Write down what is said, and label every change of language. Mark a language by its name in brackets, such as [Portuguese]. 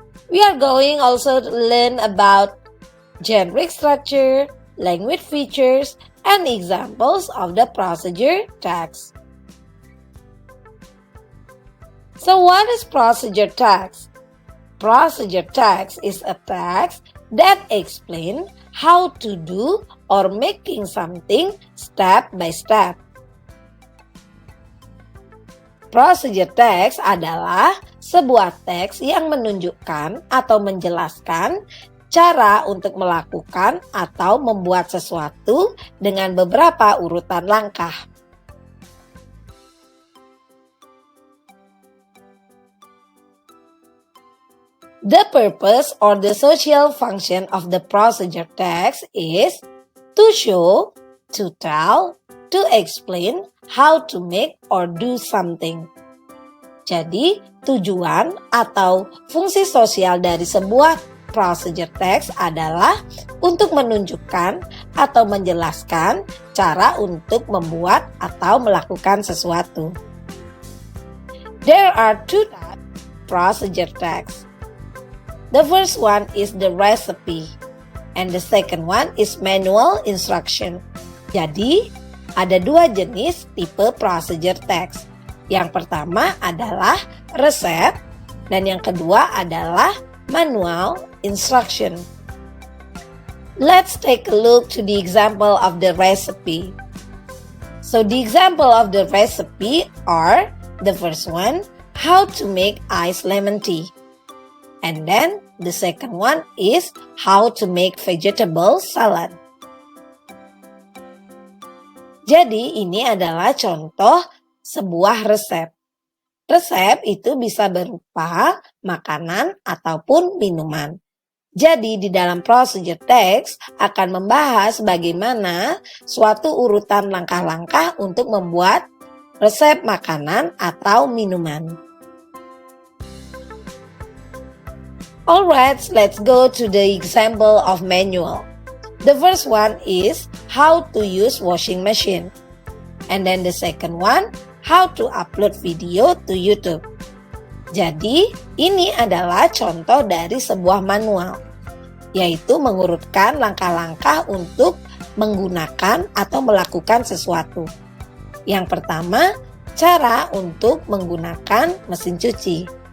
[English] We are going also to learn about generic structure, language features, and examples of the procedure text. So what is procedure text? Procedure text is a text that explains how to do or making something step by step. [Indonesian] Procedure text adalah sebuah teks yang menunjukkan atau menjelaskan cara untuk melakukan atau membuat sesuatu dengan beberapa urutan langkah. [English] The purpose or the social function of the procedure text is to show, to tell, to explain how to make or do something. [Indonesian] Jadi, tujuan atau fungsi sosial dari sebuah procedure text adalah untuk menunjukkan atau menjelaskan cara untuk membuat atau melakukan sesuatu. [English] There are two types of procedure text. The first one is the recipe, and the second one is manual instruction. [Indonesian] Jadi, ada dua jenis tipe procedure text. Yang pertama adalah resep, dan yang kedua adalah manual instruction. [English] Let's take a look to the example of the recipe. So, the example of the recipe are, the first one, how to make iced lemon tea. And then the second one is how to make vegetable salad. [Indonesian] Jadi ini adalah contoh sebuah resep. Resep itu bisa berupa makanan ataupun minuman. Jadi di dalam procedure text akan membahas bagaimana suatu urutan langkah-langkah untuk membuat resep makanan atau minuman. [English] Alright, let's go to the example of manual. The first one is how to use washing machine. And then the second one, how to upload video to YouTube. [Indonesian] Jadi, ini adalah contoh dari sebuah manual, yaitu mengurutkan langkah-langkah untuk menggunakan atau melakukan sesuatu. Yang pertama, cara untuk menggunakan mesin cuci.